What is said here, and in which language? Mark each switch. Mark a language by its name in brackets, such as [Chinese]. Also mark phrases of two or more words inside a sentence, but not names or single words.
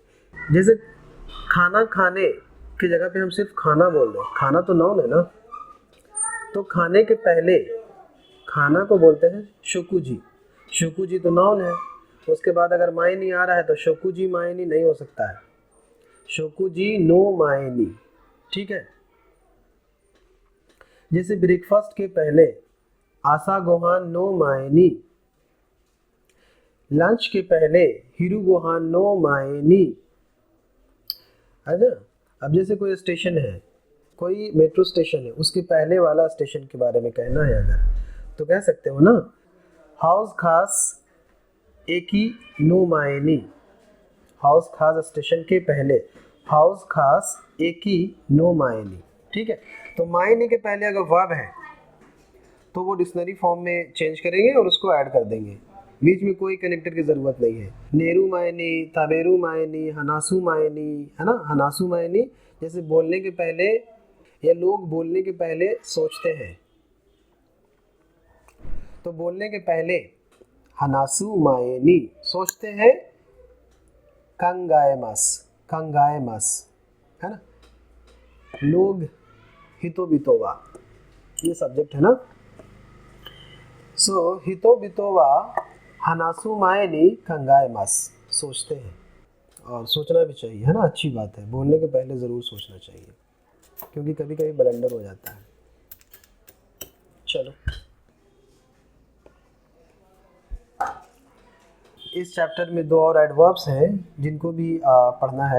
[Hindi] जैसे खाना खाने की जगह पे हम सिर्फ खाना बोल रहे हैं, खाना तो नाउन है ना, तो खाने के पहले खाना को बोलते हैं शोकुजी, शोकुजी तो नाउन है। उसके बाद अगर मायनी आ रहा है तो [Japanese] 食事前に [Hindi] नहीं हो सकता है, [Japanese] 食事の前に, [Hindi] ठीक है। जैसे ब्रेकफास्ट के पहले [Japanese] 朝ご飯の前に, [Hindi] लंच के पहले [Japanese] 昼ご飯の前に, [Hindi] है ना। अब जैसे कोई स्टेशन है, कोई मेट्रो स्टेशन है, उसके पहले वाला स्टेशन के बारे में कहना है अगर, तो कह सकते हो ना, हाउस खास [Japanese] 駅の前に, [Hindi] हाउस खास स्टेशन के पहले हाउस खास [Japanese] 駅の前に, [Hindi] ठीक है। तो मायनी के पहले अगर वर्ब है तो वो [English] dictionary form [Hindi] में चेंज करेंगे और उसको ऐड कर देंगे, बीच में कोई कनेक्टर की ज़रूरत नहीं है। [Japanese] 寝る前に、食べる前に、話す前に, [Hindi] है ना, [Japanese] 話す前に. [Hindi] जैसे बोलने के पहले या लोग बोलने के पहले सोचते हैं, तो बोलने के पहले [Japanese] 話す前に [Hindi] सोचते हैं, [Japanese] 考えます、考えます, [Hindi] है ना। लोग [Japanese] 人々は, [Hindi] ये सब्जेक्ट है ना। [Japanese] सो 人々は話す前に考えます, [Hindi] सोचते हैं, और सोचना भी चाहिए, है ना, अच्छी बात है। बोलने के पहले ज़रूर सोचना चाहिए, क्योंकि कभी कभी ब्लंडर हो जाता है। चलो, इस चैप्टर में दो और एडवर्ब्स हैं जिनको भी पढ़ना है।